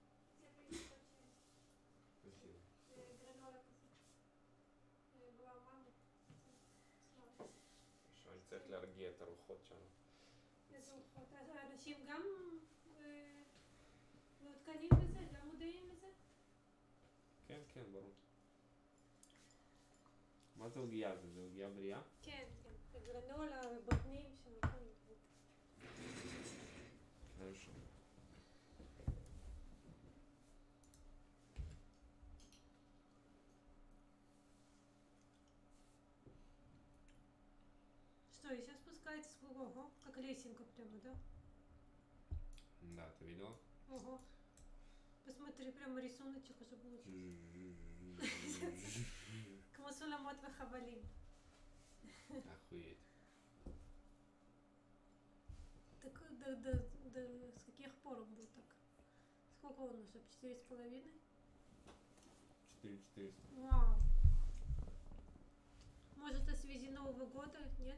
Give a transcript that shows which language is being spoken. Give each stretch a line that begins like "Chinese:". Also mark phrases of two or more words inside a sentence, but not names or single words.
Russian: Спасибо.
Hebrew: צריך להרגיע את הרוחות שם. איזה רוחות? האנשים גם מעודכנים בזה? גם מודעים לזה? כן, כן, ברור. מה זה עוגיה? זה עוגיה בריאה? כן, כן. גרנולה ובוטנים שם, הכל.
Russian: хорошо. Что, и сейчас спускается с ого, как лесенка прямо, да? Да, ты видела? Ого. Посмотри, прямо рисуночек уже получился.
Hebrew: כמו סולמות וחבלים.
Russian: Охуеть. Так с каких пор он был так? Сколько он уже? 4,5? 4400. Вау. Может, это в связи Нового года, нет?